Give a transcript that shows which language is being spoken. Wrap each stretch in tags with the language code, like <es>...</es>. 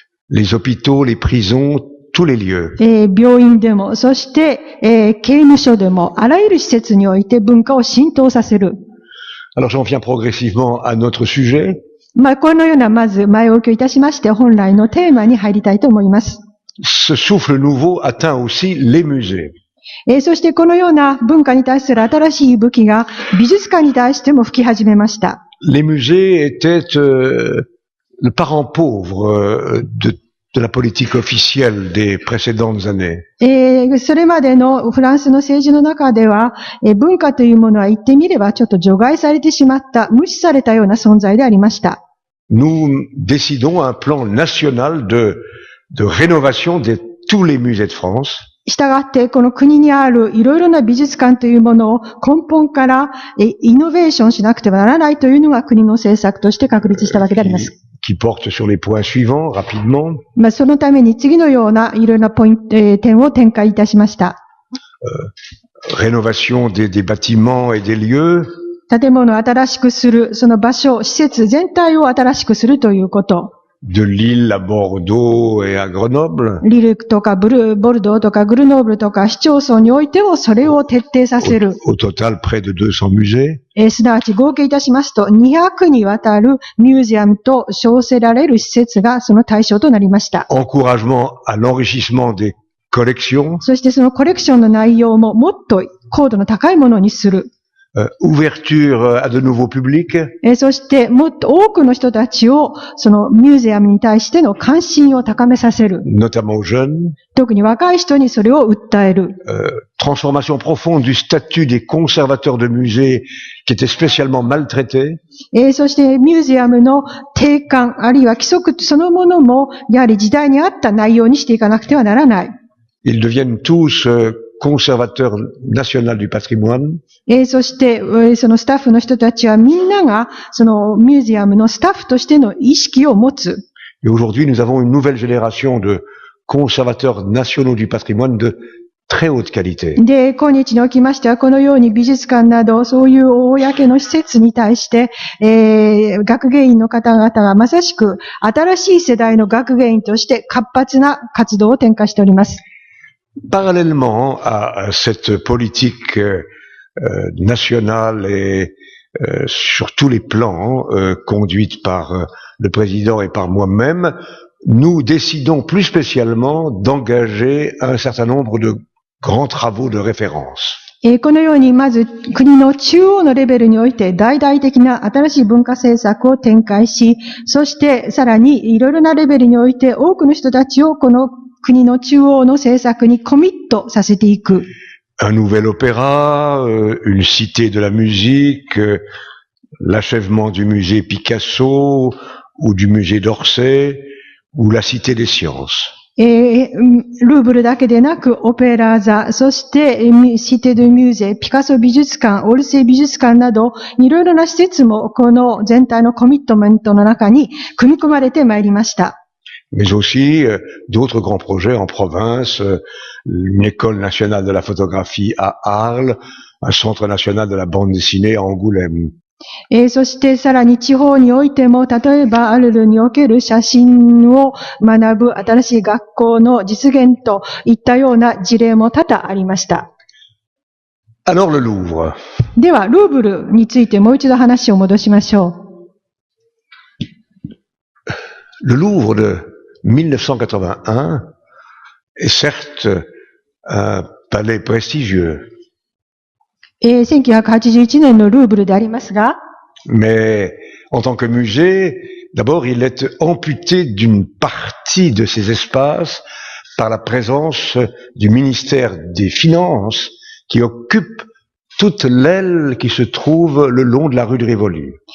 <fr>les hôpitaux, les prisons, tous les lieux.</fr> <ja>病院でも、そして、刑務所でも、あらゆる施設において文化を浸透させる。</ja> <fr>Alors j'en viens progressivement à notre sujet.</fr> <ja>このような、まず前置きをいたしまして、本来のテーマに入りたいと思います。</ja> <fr>Ce souffle nouveau atteint aussi les musées.</fr> <ja>そしてこのような文化に対する新しい武器が美術館に対しても吹き始めました。</ja> <fr>Les musées étaient le parent pauvre de la politique officielle des précédentes années.</fr> <ja>それまでのフランスの政治の中では、文化というものは言ってみればちょっと除外されてしまった、無視されたような存在でありました。</ja> <fr>Nous décidons un plan national de rénovation de tous les musées de France.</fr> <ja>したがって、この国にあるいろいろな美術館というものを根本からイノベーションしなくてはならないというのが国の政策として確立したわけであります。</ja> <fr>Qui porte sur les points suivants, rapidement.</fr> <ja>そのために次のようないろいろな点を展開いたしました。</ja> <fr>Rénovation des bâtiments et des lieux.</fr> <ja>建物を新しくする、その場所、施設全体を新しくするということ。</ja> <fr>De Lille à Bordeaux et à Grenoble.</fr> <ja>リルとかボルドーとかグルノーブルとか市町村においてもそれを徹底させる。</ja> <fr>Au total, près de 200 musées.</fr> <ja>すなわち合計いたしますと200にわたるミュージアムと称せられる施設がその対象となりました。</ja> <fr>Encouragement à l'enrichissement des collections.</fr> <ja>そしてそのコレクションの内容ももっと高度の高いものにする。</ja> <fr>Ouverture à de nouveaux publics.</fr> <ja>そしてもっと多くの人たちをそのミュージアムに対しての関心を高めさせる。</ja> <fr>Notamment aux jeunes.</fr> <ja>特に若い人にそれを訴える。</ja> <fr>Transformation profonde du statut des conservateurs de musées qui étaient spécialement maltraités.</fr> <ja>そしてミュージアムの定款あるいは規則そのものもやはり時代に合った内容にしていかなくてはならない。</ja> <fr>Ils deviennent tous conservateur national du patrimoine.</fr> <ja>そして、そのスタッフの人たちはみんなが、そのミュージアムのスタッフとしての意識を持つ。</ja> <fr>Et aujourd'hui, nous avons une nouvelle génération de conservateurs nationaux du patrimoine de très haute qualité.</fr> <ja>で、今日におきましては、このように美術館など、そういう公の施設に対して、学芸員の方々がまさしく新しい世代の学芸員として活発な活動を展開しております。</ja> <fr>Parallèlement à cette politique nationale et sur tous les plans conduite par le président et par moi-même, nous décidons plus spécialement d'engager un certain nombre de grands travaux de référence.</fr> <ja>このように、まず国の中央のレベルにおいて大々的な新しい文化政策を展開し、そしてさらにいろいろなレベルにおいて多くの人たちをこの国の中央の政策にコミットさせていく。</ja> <fr>Un nouvel opéra, une cité de la musique, l'achèvement du musée Picasso ou du musée d'Orsay ou la cité des sciences.</fr> <ja>ルーブルだけでなく、オペラ座、そして、シテ・ドゥ・ミューゼ、ピカソ美術館、オルセイ美術館など、いろいろな施設も、この全体のコミットメントの中に組み込まれてまいりました。</ja> <fr>Mais aussi d'autres grands projets en province, une école nationale de la photographie à Arles, un centre national de la bande dessinée à Angoulême.</fr> <ja>そしてさらに地方においても、例えばアルルにおける写真を学ぶ新しい学校の実現といったような事例も多々ありました。</ja> <fr>Alors le Louvre.</fr> <ja>では、ルーブルについてもう一度話を戻しましょう。</ja> <fr>Le Louvre de 1981 est certes un palais prestigieux.</fr> <ja>1981年のルーブルでありますが、</ja> <fr>mais en tant que musée, d'abord il est amputé d'une partie de ses espaces par la présence du ministère des Finances qui occupe toute l'aile qui se trouve le long de la rue de Rivoli.</fr>